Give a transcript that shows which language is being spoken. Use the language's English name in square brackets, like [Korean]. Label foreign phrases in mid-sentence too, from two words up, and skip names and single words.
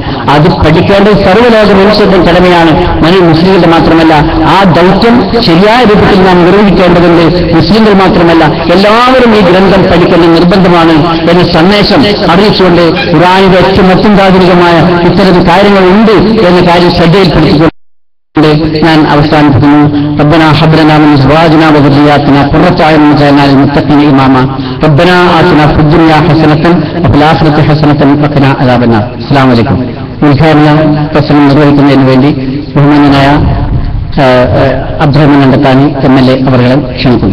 [Malayalam] അത് പഠിക്കേണ്ടത് സർവ്വലോക മനുഷ്യരുടെ കടമയാണ്. മുസ്ലിങ്ങളുടെ മാത്രമല്ല, ആ ദൗത്യം ശരിയായ രൂപത്തിൽ നാം നിർവഹിക്കേണ്ടതുണ്ട്. മുസ്ലിങ്ങൾ മാത്രമല്ല, എല്ലാവരും ഈ ഗ്രന്ഥം പഠിക്കേണ്ടത് നിർബന്ധമാണ് എന്ന സന്ദേശം അറിയിച്ചുകൊണ്ട് ഖുർആനിന്റെ ഏറ്റവും അത്യന്താധുനികമായ ഇത്തരം കാര്യങ്ങളുണ്ട് എന്ന കാര്യം ശ്രദ്ധയിൽപ്പെടുത്തിക്കൊണ്ട് ഞാൻ അവസാനിപ്പിക്കുന്നു. [Arabic] ربنا هب لنا من ازواجنا وذرياتنا قرة اعين واجعلنا للمتقين اماما ربنا آتنا في الدنيا حسنة وفي الآخرة حسنة وقنا عذاب النار. السلام عليكم. [Malayalam] ഉദ്ഘാടന പ്രസംഗം നിർവഹിക്കുന്നതിന് വേണ്ടി ബഹുമാന്യനായ അബ്ദുറഹ്മാൻ അണ്ടത്താനി MLA അവരെ ക്ഷണിക്കുന്നു.